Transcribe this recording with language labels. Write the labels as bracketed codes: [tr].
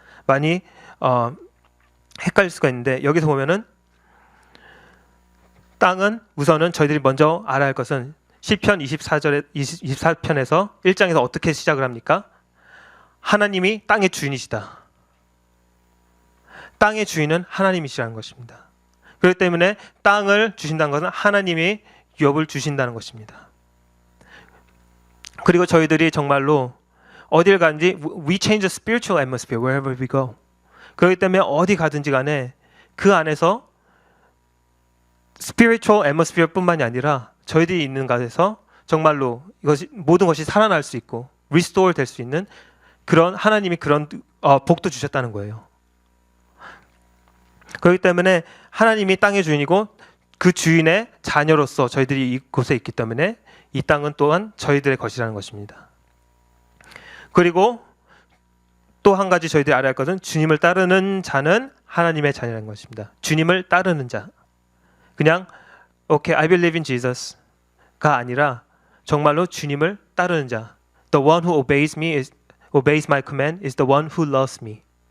[ko] 많이 헷갈릴 수가 있는데 여기서 보면은 땅은 우선은 저희들이 먼저 알아야 할 것은 시편 24편에서 1장에서 어떻게 시작을 합니까? 하나님이 땅의 주인이시다. 땅의 주인은 하나님이시라는 것입니다. 그렇기 때문에 땅을 주신다는 것은 하나님이 유업을 주신다는 것입니다. 그리고 저희들이 정말로 어딜 가든지 [en] we change the spiritual atmosphere wherever we go. [ko] 그렇기 때문에 어디 가든지 간에 그 안에서 spiritual atmosphere 뿐만이 아니라 저희들이 있는 곳에서 정말로 이것이 모든 것이 살아날 수 있고 restore 될 수 있는 그런 하나님이 그런 복도 주셨다는 거예요. 그렇기 때문에 하나님이 땅의 주인이고 그 주인의 자녀로서 저희들이 이곳에 있기 때문에 이 땅은 또한 저희들의 것이라는 것입니다. 그리고 또 한 가지 저희들이 알아야 할 것은 주님을 따르는 자는 하나님의 자녀라는 것입니다. 주님을 따르는 자. 그냥 [en] okay, I believe in Jesus [ko] 가 아니라 정말로 주님을 따르는 자. [en] The one who obeys my command is the one who loves me.